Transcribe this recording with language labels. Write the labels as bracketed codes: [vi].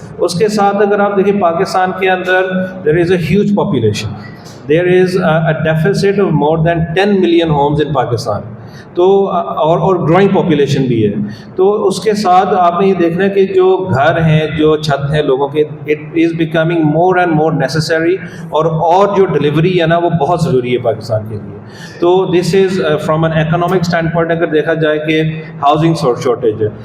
[ur] اس کے ساتھ اگر آپ دیکھیں پاکستان کے اندر [en] there is a huge population. There is a deficit of more than 10 million homes in Pakistan. [ur] تو اور گروئنگ پاپولیشن بھی ہے. تو اس کے ساتھ آپ نے یہ دیکھنا ہے کہ جو گھر ہیں، جو چھت ہیں لوگوں کے، [en] it is becoming more and more necessary, [ur] اور جو ڈلیوری ہے نا وہ بہت ضروری ہے پاکستان کے لیے. تو [en] this is from an economic standpoint [ur] اگر دیکھا جائے کہ ہاؤسنگ شارٹیج ہے.